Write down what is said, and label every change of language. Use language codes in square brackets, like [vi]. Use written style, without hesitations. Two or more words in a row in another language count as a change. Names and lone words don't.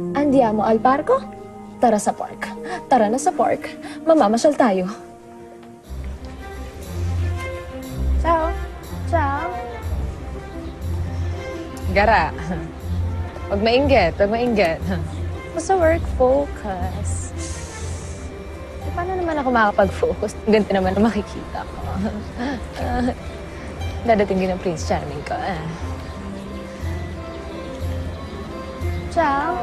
[it] Andiamo al parco? [tl] Tara sa park. Tara na sa park. Mamamasyal tayo. [it] Ciao. Ciao. [tl] Gara. Huwag mainggit. Huwag mainggit. Basta [en] work focus. [tl] Paano naman ako makakapag-focus? Ganito naman ang makikita ko. Dadating din ang Prince Charming ko. [it] Ciao.